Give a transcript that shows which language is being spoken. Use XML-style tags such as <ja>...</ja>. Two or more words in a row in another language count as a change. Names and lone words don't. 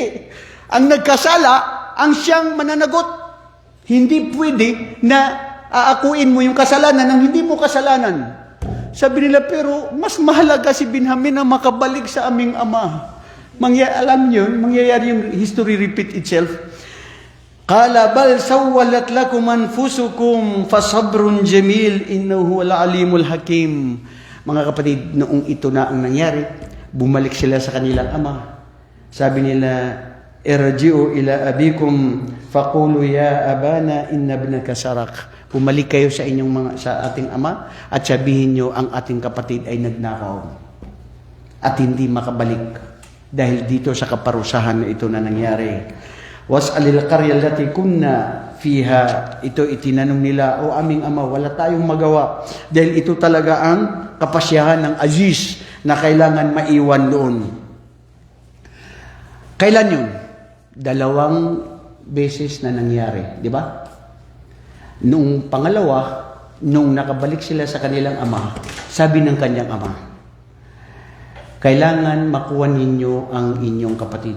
<tl>Ang nagkasala, ang siyang mananagot. Hindi pwede na aakuin mo yung kasalanan ng hindi mo kasalanan. Sabi nila, pero mas mahalaga si Binhamin na makabalik sa aming ama. Alam nyo, mangyayari yung</tl> <en>history repeat itself.</en> <ar>قال بل سولت لكم أنفسكم فصبر جميل إنه هو العليم الحكيم.</ar> <tl>Mga kapatid, noong ito na ang nangyari, bumalik sila sa kanilang ama. Sabi nila,</tl> <ar>ارجعوا إلى أبيكم فقولوا يا أبانا إن ابنك سرق.</ar> <tl>Bumalik kayo sa ating ama at sabihin nyo ang ating kapatid ay nagnakaw at hindi makabalik dahil dito sa kaparusahan na ito na nangyari.</tl> <ar>واسأل القرية التي كنا فيها,</ar> <tl>ito itinanong nila, o aming ama, wala tayong magawa dahil ito talaga ang kapasyahan ng Aziz na kailangan maiwan doon. Kailan yun? 2 beses na nangyari, di ba? Noong pangalawa, nung nakabalik sila sa kanilang ama, sabi ng kanyang ama, kailangan makuha ninyo ang inyong kapatid.</tl>